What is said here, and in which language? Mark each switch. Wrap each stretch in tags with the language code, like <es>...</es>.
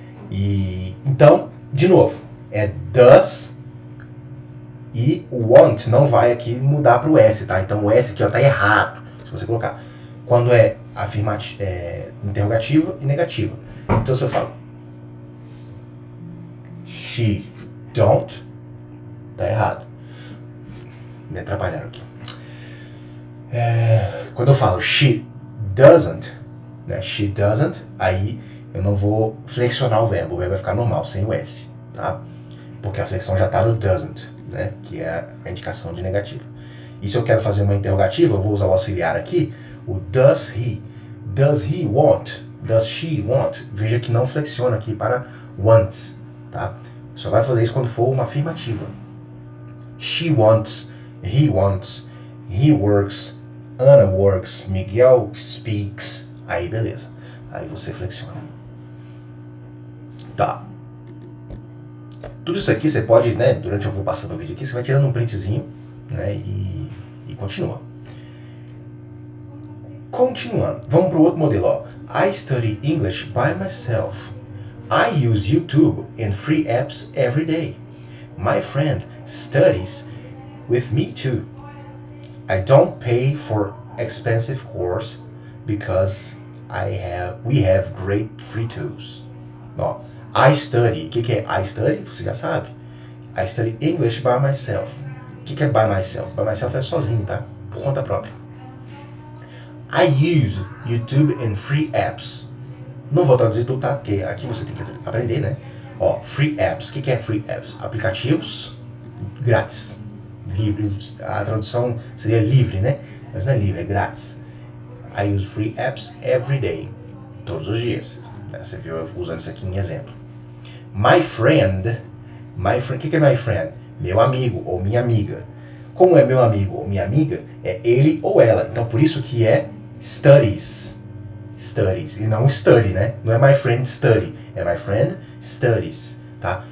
<pt>E então, de novo, é does e o want não vai aqui mudar para o S, tá? Então o S aqui ó, tá errado, se você colocar. Quando é interrogativa e negativa. Então se eu falo</pt> <en>she don't,</en> <pt>tá errado. Me atrapalharam aqui. Quando eu falo</pt> <en>she doesn't,</en> <pt>né?</pt> <en>She doesn't,</en> <pt>aí eu não vou flexionar o verbo vai ficar normal, sem o S, tá? Porque a flexão já está no doesn't, né? Que é a indicação de negativo. E se eu quero fazer uma interrogativa, eu vou usar o auxiliar aqui, o</pt> <en>does he. Does he want? Does she want?</en> <pt>Veja que não flexiona aqui para wants, tá? Só vai fazer isso quando for uma afirmativa.</pt> <en>She wants, he works, Ana works, Miguel speaks.</en> <pt>Aí beleza. Aí você flexiona. Tá. Tudo isso aqui você pode, né, durante eu vou passando o vídeo aqui, você vai tirando um printzinho, né, e continua. Continuando, vamos para o outro modelo. Ó.</pt> <en>I study English by myself. I use YouTube and free apps every day. My friend studies with me too. I don't pay for expensive course because we have great free tools. Ó, I study.</en> <pt>O que é</pt> <en>I study?</en> <pt>Você já sabe.</pt> <en>I study English by myself. O que é by myself? By myself</en> <pt>é sozinho, tá? Por conta própria.</pt> <en>I use YouTube and free apps.</en> <pt>Não vou traduzir tudo, tá? Porque aqui você tem que aprender, né? Ó, free apps. O que é free apps? Aplicativos grátis. Livre. A tradução seria livre, né? Mas não é livre, é grátis.</pt> <en>I use free apps every day.</en> <pt>Todos os dias. Você viu eu usando isso aqui em exemplo.</pt> <en>My friend.</en> <pt>O que é</pt> <en>my friend?</en> <pt>Meu amigo ou minha amiga. Como é meu amigo ou minha amiga, é ele ou ela. Então por isso que é studies.</pt> <en>Studies. E não study, né?</en> <pt>Não é</pt> <en>my friend study. É my friend studies. Tá?</en>